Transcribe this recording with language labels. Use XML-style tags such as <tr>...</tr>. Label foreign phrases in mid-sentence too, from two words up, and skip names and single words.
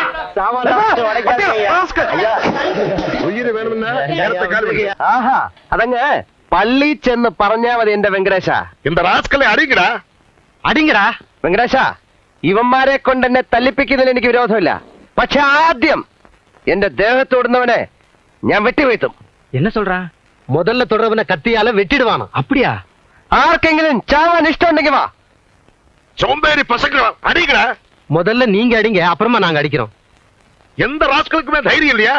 <ml>ആഹാ, അതങ്ങ് പള്ളി ചെന്ന് പറഞ്ഞാ മതി എന്റെ വെങ്കടേശ. എന്താ റാസ്കളെ അടിക്കടാ? അടിങ്ങടാ വെങ്കടേശ. ഇവന്മാരെ കൊണ്ട് എന്നെ തല്ലിപ്പിക്കുന്നതിൽ എനിക്ക് വിരോധമില്ല. പക്ഷെ ആദ്യം എന്റെ ദേഹത്തോടുന്നവനെ ഞാൻ വെട്ടിവീഴ്ത്തും.</ml> <ta>എന്നെ சொல்றா? முதல்ல தொடர்வனை கத்தியால வெட்டிடுவானோ? அப்படியா?</ta> <ml>ആർക്കെങ്കിലും ചാവാൻ ഇഷ്ടമുണ്ടെങ്കിൽ വാ.</ml> <ta>சோம்பேறி பசங்க அடிக்கடா. முதல்ல நீங்க அடிங்க, அப்புறமா நாங்க அடிக்கிறோம். எந்த ராஸ்களுக்குமே தைரியம் இல்லையா?</ta>